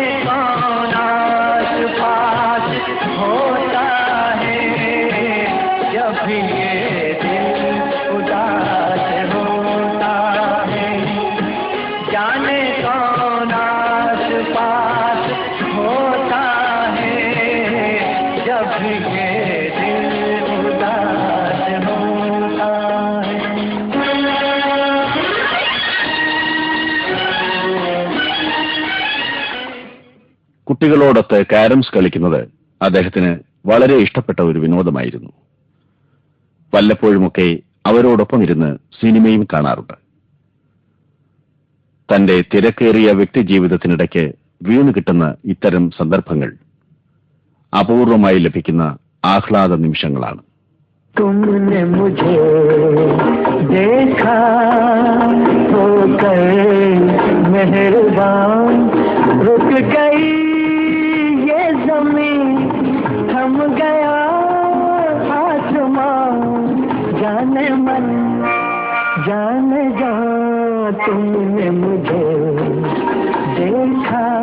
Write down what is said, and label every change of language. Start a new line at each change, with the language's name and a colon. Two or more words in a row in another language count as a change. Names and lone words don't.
Hindi: कौन आस पास होता है, जब भी ये दिल उदास होता है, जाने कौन आस पास होता है, जब भी ये दिल उदास होता है।
Malayalam: കുട്ടികളോടൊത്ത് കാരംസ് കളിക്കുന്നത് അദ്ദേഹത്തിന് വളരെ ഇഷ്ടപ്പെട്ട ഒരു വിനോദമായിരുന്നു. വല്ലപ്പോഴുമൊക്കെ അവരോടൊപ്പം ഇരുന്ന് സിനിമയും കാണാറുണ്ട്. തന്റെ തിരക്കേറിയ വ്യക്തിജീവിതത്തിനിടയ്ക്ക് വീണു കിട്ടുന്ന ഇത്തരം സന്ദർഭങ്ങൾ അപൂർവമായി ലഭിക്കുന്ന ആഹ്ലാദ നിമിഷങ്ങളാണ്.
Hindi: तुमने मुझे देखा होकर मेहरबान, रुक गई ये ज़मीन, थम गया आसमां, जाने मन जाने जा तुमने मुझे देखा